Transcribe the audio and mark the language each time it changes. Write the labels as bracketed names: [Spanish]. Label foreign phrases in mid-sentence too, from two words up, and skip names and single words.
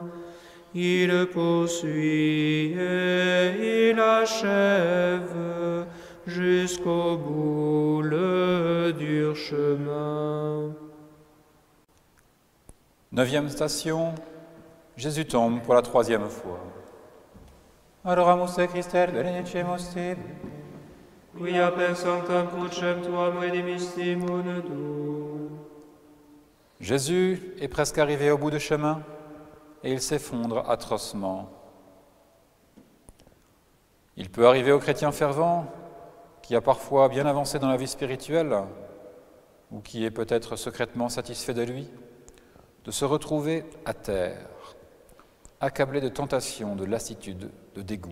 [French] Il poursuit et il achève jusqu'au bout le dur chemin. 9e station, Jésus tombe pour la 3e fois. [Latin] Adoramus te Christe, benedicimus tibi. Quia per sanctam crucem tuam redimistimun tu. [French] Jésus est presque arrivé au bout du chemin et il s'effondre atrocement. Il peut arriver au chrétien fervent qui a parfois bien avancé dans la vie spirituelle ou qui est peut-être secrètement satisfait de lui, de se retrouver à terre, accablé de tentation, de lassitude, de dégoût.